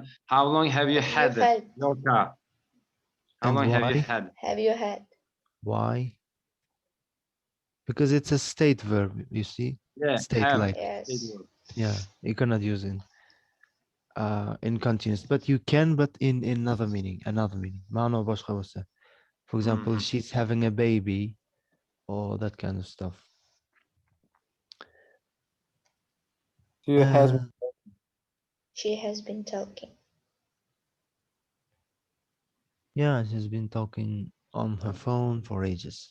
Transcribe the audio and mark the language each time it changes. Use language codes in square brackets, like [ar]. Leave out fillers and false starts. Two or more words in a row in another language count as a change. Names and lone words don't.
[en] How long have you had your car? How And long have you why? had? Have you had? Why? Because it's a state verb, you see? Yeah. State Have. like. Yes. Yeah, you cannot use in continuous, but you can, but in another meaning. [uz] Ma'no boshqa bo'lsa. [en] For example, she's having a baby or that kind of stuff. She has been She has been talking. Yeah, she's been talking on her phone for ages.